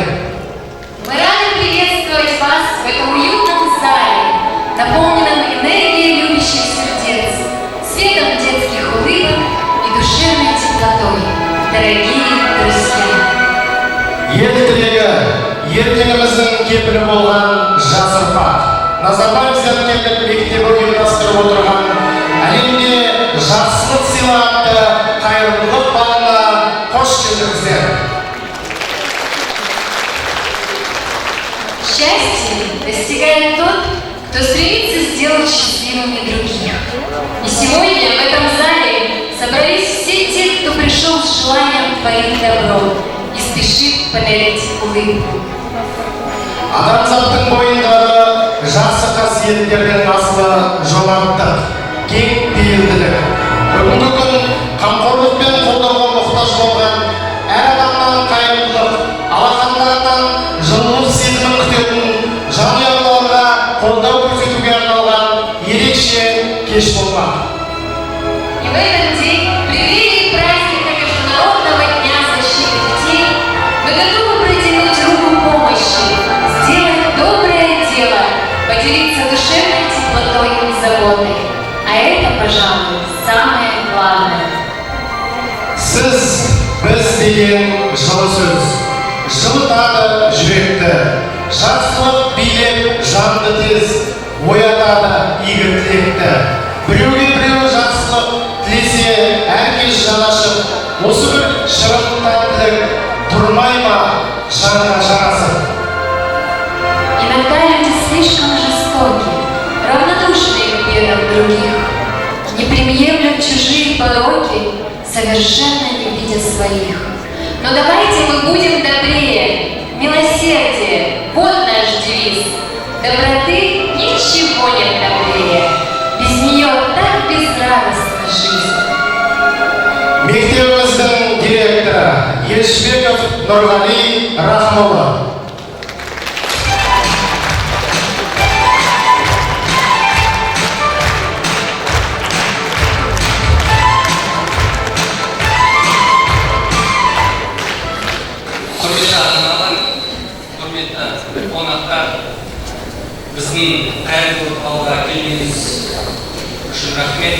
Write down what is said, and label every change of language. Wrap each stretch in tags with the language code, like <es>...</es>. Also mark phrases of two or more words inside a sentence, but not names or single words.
<ru>Мы рады приветствовать вас в этом уютном зале, наполненном энергией любящих сердец, светом детских улыбок и душевной теплотой, дорогие друзья.</ru> <kk>Ел тірегі, ертеңіміздің кепілі болған жас ұрпақ. Назарбаев зияткерлік мектебі ұйымдастырып отырған әлемде жақсылық сыйла атты қайырымдылық бағына қош келдіңіздер.</kk> <ru>Счастье достигает тот, кто стремится сделать счастливыми других. И сегодня в этом зале собрались все те, кто пришел с желанием творить добро и спешит подарить улыбку.</ru> <kk>Адамзаттың бойындағы жақсы қасиеттердің асылы жомарттық, кең пейілділік. Бүгінгі күн қамқорлық пен қолдауға мұқтаж болған, әр адамнан қайырымдылық, алақандарынан жылулық сезімін күтетін, жанұяларға қолдау көрсетуге арналған ерекше кеш болмақ.</kk> <ru>И в этот день, в преддверии праздника Международного дня защиты детей, мы готовы протянуть руку помощи, сделать доброе дело, поделиться душевной теплотой и заботой. пожалуй, самое главное.</ru> <kk>Сіз біз деген жылы сөз, жылытады жүректі, жақсылық билеп жанды тез, оятады игі тілекті. Біреуге біреу жақсылық тілесе, әркез жанашып, осы бір шырықтан тілек тұрмай ма жанға жарасып.</kk> <ru>Иногда люди слишком жестоки, равнодушны к бедам других, не приемлют чужие пороки, совершенно не видя своих. Но давайте мы будем добрее, милосердие, вот наш девиз. Доброты ничего нет добрее, без нее так безрадостна жизнь.</ru> <kk>Мектебіміздің директоры Елшбеков Нұрғали Рахмолла. Құрметті ата-аналар, құрметті қонақтар, біздің қайырлы орталыққа келгеніңіз үшін рахмет.</kk>